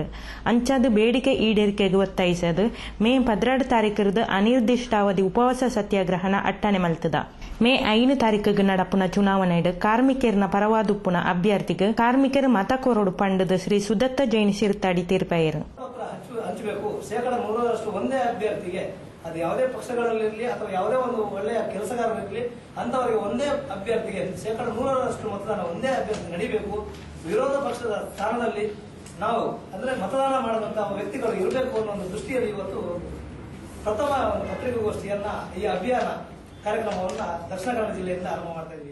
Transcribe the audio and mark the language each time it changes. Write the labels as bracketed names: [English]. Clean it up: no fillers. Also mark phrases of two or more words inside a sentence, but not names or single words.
[Tulu] ಅಂಚಾದ ಬೇಡಿಕೆ ಈಡೇರಿಕೆಗೆ ಒತ್ತಾಯಿಸದು ಮೇ 12 ತಾರೀಕರದು ಅನಿರ್ದಿಷ್ಟಾವಧಿ ಉಪವಾಸ ಸತ್ಯಾಗ್ರಹನ ಅಟ್ಟನೆ ಮಲ್ತದ. ಮೇ 5 ತಾರೀಕಿಗೆ ನಡಪುನ ಚುನಾವಣೆಡು ಕಾರ್ಮಿಕರನ ಪರವಾದುಪ್ಪುನ ಅಭ್ಯರ್ಥಿಗೆ ಕಾರ್ಮಿಕರು ಮತ ಕೋರಡು ಪಂಡದ ಶ್ರೀ ಸುದತ್ತ ಜೈನ್ ಶಿರ್ತಾಡಿ ತೀರ್ಪಾಯರು. [Kannada] ಹಂಚಬೇಕು 100% ಒಂದೇ ಅಭ್ಯರ್ಥಿಗೆ, ಅದು ಯಾವುದೇ ಪಕ್ಷಗಳಲ್ಲಿರಲಿ ಅಥವಾ ಯಾವುದೇ ಒಂದು ಒಳ್ಳೆಯ ಕೆಲಸಗಾರರಿರಲಿ ಅಂತವರಿಗೆ ಒಂದೇ ಅಭ್ಯರ್ಥಿಗೆ 100% ಮತದಾನ ಒಂದೇ ಅಭ್ಯರ್ಥಿ ನಡೀಬೇಕು. ವಿರೋಧ ಪಕ್ಷದ ಸ್ಥಾನದಲ್ಲಿ ನಾವು ಅಂದ್ರೆ ಮತದಾನ ಮಾಡುವಂತಹ ವ್ಯಕ್ತಿಗಳು ಇರಬೇಕು ಅನ್ನೋ ಒಂದು ದೃಷ್ಟಿಯಲ್ಲಿ ಇವತ್ತು ಪ್ರಥಮ ಪತ್ರಿಕಾಗೋಷ್ಠಿಯನ್ನ ಈ ಅಭಿಯಾನ ಕಾರ್ಯಕ್ರಮವನ್ನು ದಕ್ಷಿಣ ಕನ್ನಡ ಜಿಲ್ಲೆಯಿಂದ ಆರಂಭ ಮಾಡ್ತಾ ಇದ್ದೀವಿ.